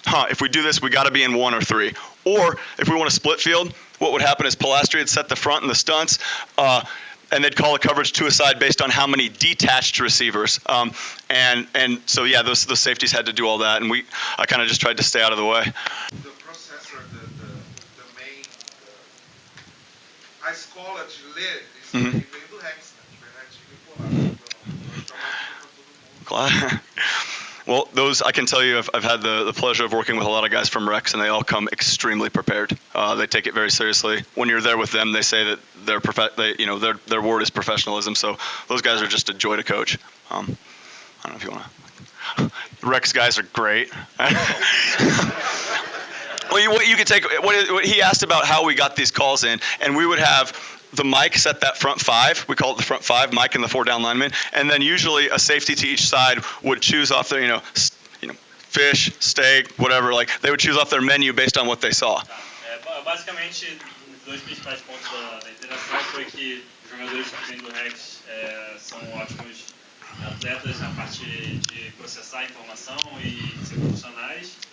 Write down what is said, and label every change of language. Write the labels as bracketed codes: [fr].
[en] If we do this, we got to be in 1 or 3. Or if we want a split field, what would happen is Palastri would set the front and the stunts, and they'd call a coverage to a side based on how many detached receivers. And so, yeah, those safeties had to do all that, and I kind of just tried to stay out of the way. The processor, the main, [pt] a escola de ler, isso aí veio do Rex, né? [en] Well, those I can tell you, I've had the pleasure of working with a lot of guys from Rex, and they all come extremely prepared. They take it very seriously. When you're there with them, they say that their word is professionalism. So those guys are just a joy to coach. I don't know if you want to. Rex guys are great. Well, what you could take. What he asked about how we got these calls in, and we would have the mic set that front five. We call it the front five, Mike and the 4 down linemen, and then usually a safety to each side would choose off their, fish, steak, whatever. Like they would choose off their menu based on what they saw. [pt] Basicamente, os dois principais pontos da interação foi que os jogadores que vêm do Rex são ótimos atletas na parte de processar a informação e ser profissionais.